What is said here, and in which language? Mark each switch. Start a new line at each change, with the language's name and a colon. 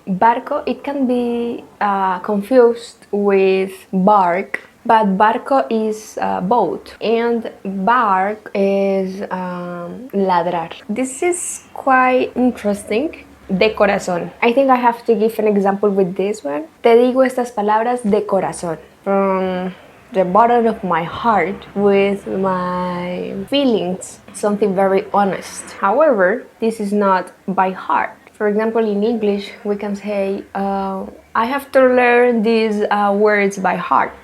English: Barco, it can be confused with bark, but barco is boat and bark is ladrar. This is quite interesting.
Spanish: De corazón.
English: I think I have to give an example with this one.
Spanish: Te digo estas palabras de corazón.
English: From the bottom of my heart, with my feelings, something very honest. However, this is not by heart. For example, in English, we can say, I have to learn these words by heart.